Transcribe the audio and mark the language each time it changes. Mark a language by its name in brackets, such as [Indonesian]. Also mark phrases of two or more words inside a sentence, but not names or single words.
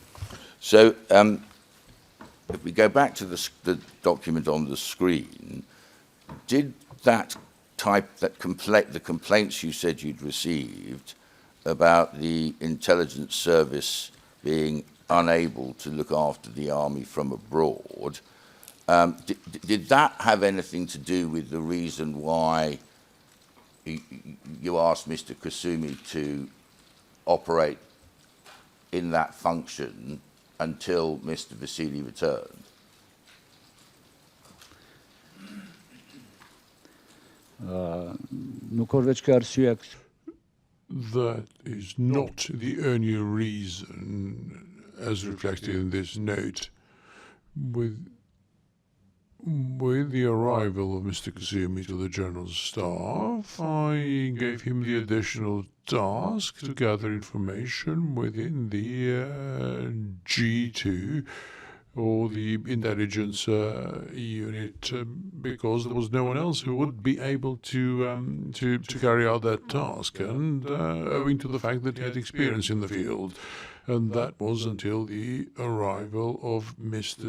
[English] So, if we go back to the document on the screen, did the complaints you said you'd received about the intelligence service being unable to look after the army from abroad, did that have anything to do with the reason why you asked Mr. Kasumi to operate in that function until Mr. Vasili returned? [Albanian] Nuk ka veç ka arsye [English] That is not the only reason, as reflected in this note. With the arrival of Mr. Kasumi to the General Staff, I gave him the additional task to gather information within the G2 or the intelligence unit, because there was no one else who would be able to carry out that task, and owing to the fact that he had experience in the field, and that was until the arrival of Mr.